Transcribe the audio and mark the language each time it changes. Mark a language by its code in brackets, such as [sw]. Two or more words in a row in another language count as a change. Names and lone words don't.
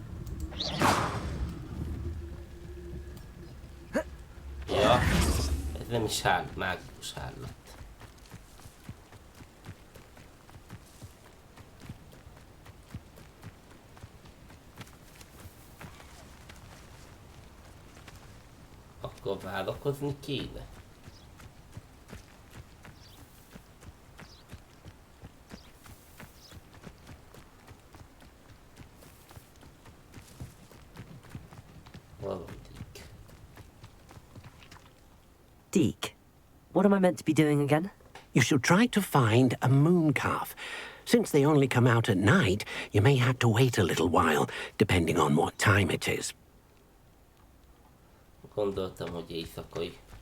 [hu] Ja, ez nem is mágikus állat. Akkor várakozni kéne. [en] Deke, what am I meant to be doing again? You should try to find a moon calf. Since they only come out at night, you may have to wait a little while, depending on what time it is. [hu] Gondoltam, hogy éjszakai.